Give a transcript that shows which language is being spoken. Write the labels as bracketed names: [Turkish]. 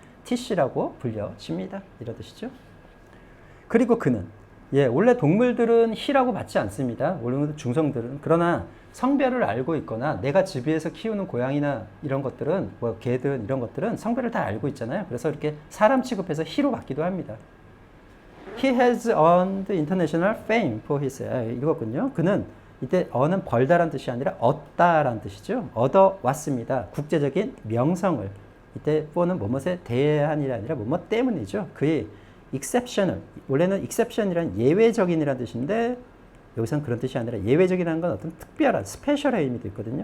[Korean] TC라고 불려집니다. 이런 뜻이죠. 그리고 그는 예, 원래 동물들은 he라고 받지 않습니다. 원래 중성들은. 그러나 성별을 알고 있거나 내가 집에서 키우는 고양이나 이런 것들은 뭐 개들 이런 것들은 성별을 다 알고 있잖아요. 그래서 이렇게 사람 취급해서 he로 받기도 합니다. [English] He has earned international fame for his [Korean] 이거군요. 그는 이때 earn은 벌다란 뜻이 아니라 얻다란 뜻이죠. 얻어왔습니다. 국제적인 명성을. 이때 for는 뭐뭇에 대한이 아니라 뭐뭇 때문이죠. 그의 exceptional, 원래는 exception이란 예외적인이라는 뜻인데 여기서는 그런 뜻이 아니라 예외적이라는 건 어떤 특별한, 스페셜의 의미도 있거든요.